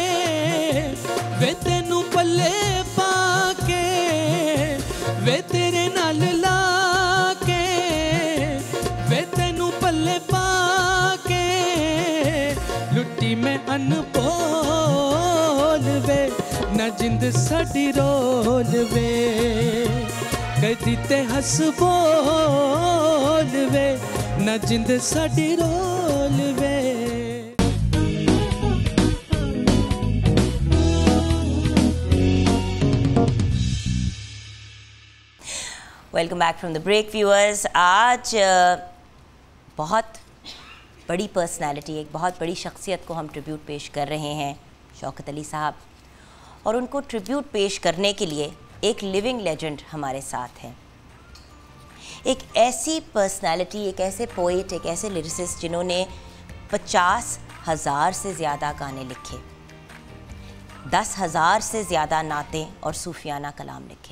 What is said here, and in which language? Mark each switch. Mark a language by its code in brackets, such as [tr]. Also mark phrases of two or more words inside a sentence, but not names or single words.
[pa] ਵੇ ਤੈਨੂੰ ਪੱਲੇ ਪਾਕੇ ਵੇ ਤੇਰੇ ਨਾਲ ਲਾਕੇ ਵੇ ਤੈਨੂੰ ਪੱਲੇ ਪਾਕੇ ਲੁੱਟੀ ਮੈਂ ਅਣਬੋਲ ਵੇ ਨਾ ਜਿੰਦ ਸਾਡੀ ਰੋਲ ਵੇ ਕਦੀ ਤੇ ਹੱਸ ਬੋਲ ਵੇ ਨਾ ਜਿੰਦ ਸਾਡੀ ਰੋਲ ਵੇ [en] Welcome back from the break viewers. [ur] آج بہت بڑی پرسنالٹی، ایک بہت بڑی شخصیت کو ہم ٹریبیوٹ پیش کر رہے ہیں، شوکت علی صاحب. اور ان کو ٹریبیوٹ پیش کرنے کے لیے ایک [en] living legend [ur] ہمارے ساتھ ہیں، ایک ایسی پرسنالٹی، ایک ایسے پوئٹ، ایک ایسے لیرسسٹ جنہوں نے 50,000 سے زیادہ گانے لکھے، 10,000 سے زیادہ نعتیں اور صوفیانہ کلام لکھے.